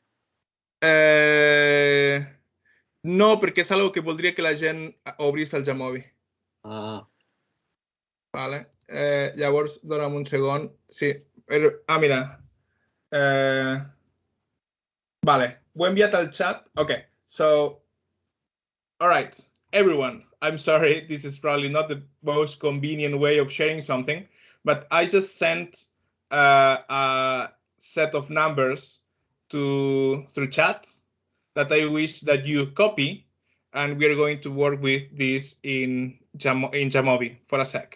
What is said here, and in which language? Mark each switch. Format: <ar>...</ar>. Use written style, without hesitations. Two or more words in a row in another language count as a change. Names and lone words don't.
<ca>No, perquè és una que voldria que la gent obrís el Jamovi. Ah. Vale. Llavors, dona'm un segon. Sí. Mira. Vale. Ho he enviat al chat.</ca> <en>Okay. So, all right, everyone. I'm sorry. This is probably not the most convenient way of sharing something, but I just sent a set of numbers through chat that I wish that you copy, and we're going to work with this in Jamovi for a sec.</en>